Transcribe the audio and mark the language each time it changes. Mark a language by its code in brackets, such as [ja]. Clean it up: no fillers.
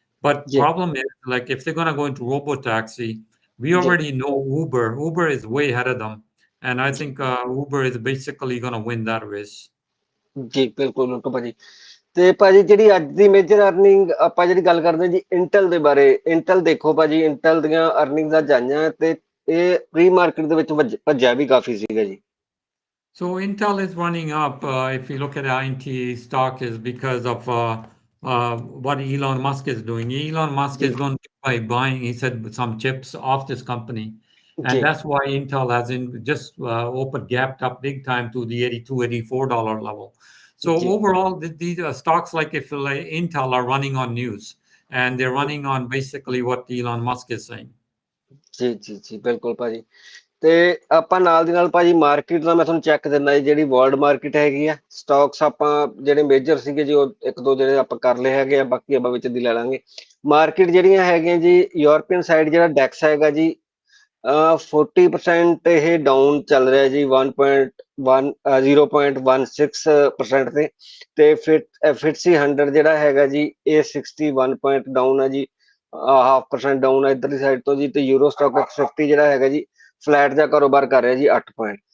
[en] But problem is, like, if they're going to go into robotaxi, we already know Uber is way ahead of them, and I think Uber is basically going to win that race. [pa] ਜੀ ਬਿਲਕੁਲ ਭਾਜੀ। ਤੇ ਭਾਜੀ ਜਿਹੜੀ ਅੱਜ ਦੀ major earning ਆਪਾਂ ਜਿਹੜੀ ਗੱਲ ਕਰਦੇ ਹਾਂ ਜੀ ਇੰਟਲ ਦੇ ਬਾਰੇ, ਇੰਟਲ ਦੇਖੋ ਭਾਜੀ, ਇੰਟਲ ਦੀਆਂ ਅਰਨਿੰਗਾਂ ਜਾਈਆਂ ਤੇ ਇਹ ਪ੍ਰੀ ਮਾਰਕੀਟ ਦੇ ਵਿੱਚ ਭੱਜਿਆ ਵੀ ਕਾਫੀ ਸੀਗਾ ਜੀ। [en] So Intel is running up. If you look at INT stock, is because of what Elon Musk is doing. Elon Musk [pa] ਜੀ [en] is going to by buying, he said, some chips off this company, [pa] ਜੀ [en] and that's why Intel has just opened gapped up big time to the $82, $84 level. So [pa] ਜੀ [en] overall, these stocks like if like Intel are running on news, and they're running on basically what Elon Musk is saying. [pa] ਜੀ ਜੀ ਜੀ ਬਿਲਕੁਲ ਭਾਜੀ। ਤੇ ਆਪਾਂ ਨਾਲ ਦੀ ਨਾਲ ਭਾਜੀ ਮਾਰਕੀਟ ਦਾ ਮੈਂ ਤੁਹਾਨੂੰ ਚੈੱਕ ਦਿੰਦਾ ਜੀ, ਜਿਹੜੀ ਵਰਲਡ ਮਾਰਕੀਟ ਹੈਗੀ ਆ, ਸਟਾਕਸ ਆਪਾਂ ਜਿਹੜੇ ਮੇਜਰ ਸੀਗੇ ਜੀ ਉਹ ਇੱਕ ਦੋ ਜਿਹੜੇ ਆਪਾਂ ਕਰ ਲਏ ਹੈਗੇ ਆ, ਬਾਕੀ ਆਪਾਂ ਵਿੱਚ ਦੀ ਲੈ ਲਾਂਗੇ। ਮਾਰਕੀਟ ਜਿਹੜੀਆਂ ਹੈਗੀਆਂ ਜੀ, ਯੂਰਪੀਅਨ ਸਾਈਡ ਜਿਹੜਾ ਡੈਕਸ ਹੈਗਾ ਜੀ 40% ਇਹ ਡਾਊਨ ਚੱਲ ਰਿਹਾ ਜੀ, 0.16% ਤੇ ਫਿਟਸੀ 100 ਜਿਹੜਾ ਹੈਗਾ ਜੀ ਇਹ 61 ਪੁਆਇੰਟ ਡਾਊਨ ਹੈ ਜੀ, 0.5% ਡਾਊਨ ਹੈ ਇੱਧਰਲੀ ਸਾਈਡ ਤੋਂ ਜੀ। ਤੇ ਯੂਰੋ ਸਟਾਕ 50 ਜਿਹੜਾ ਹੈਗਾ ਜੀ ਫਲੈਟ ਜਿਹਾ ਕਾਰੋਬਾਰ ਕਰ ਰਿਹਾ ਜੀ 8 ਪੁਆਇੰਟ।